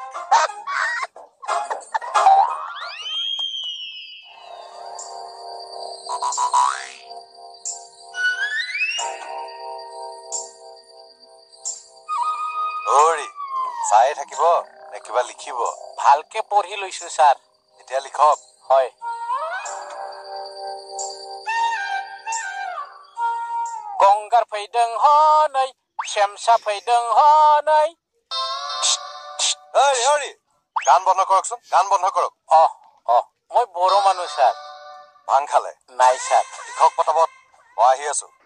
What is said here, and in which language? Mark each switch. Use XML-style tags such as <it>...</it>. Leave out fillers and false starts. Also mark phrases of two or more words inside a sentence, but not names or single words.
<as>চাই থাকিব নে কিবা লিখিব ভালকে পঢ়ি লৈছো স্যার এতিয়া লিখক</as> <brx>হয় गंगार फैदों हनै शेमसा फैदों हनै</brx> <as>গান বন্ধ কৰকচোন গান বন্ধ কৰক মই বড় মানুহ স্যার ভাং খালে নাই স্যার লিখক পটাপট মই আহি আছো</as>